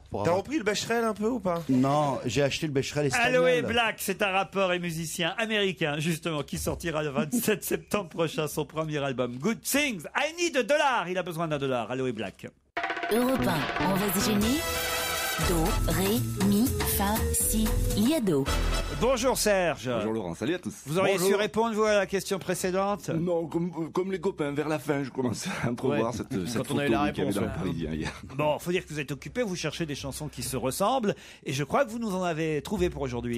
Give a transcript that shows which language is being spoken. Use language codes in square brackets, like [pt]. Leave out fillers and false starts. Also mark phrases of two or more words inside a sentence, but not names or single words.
[fr] T'as repris le Becherel un peu ou pas? Non, j'ai acheté le Becherel espagnol. Aloe Black, c'est un rappeur et musicien américain, justement, qui sortira le 27 septembre prochain son premier album, Good Things. [en] I need $1. [fr] Il a besoin $1. Aloe Black. Europe 1, on va se gêner. Do, ré, mi, fa, si, liado. Bonjour Serge. Bonjour Laurent, salut à tous. Vous auriez su répondre, vous, à la question précédente? Non, comme les copains, vers la fin, je commence à entrevoir cette photo on a eu la qu'il y avait réponse, dans le ouais. Parisien hier. Bon, faut dire que vous êtes occupé, vous cherchez des chansons qui se ressemblent, et je crois que vous nous en avez trouvé pour aujourd'hui.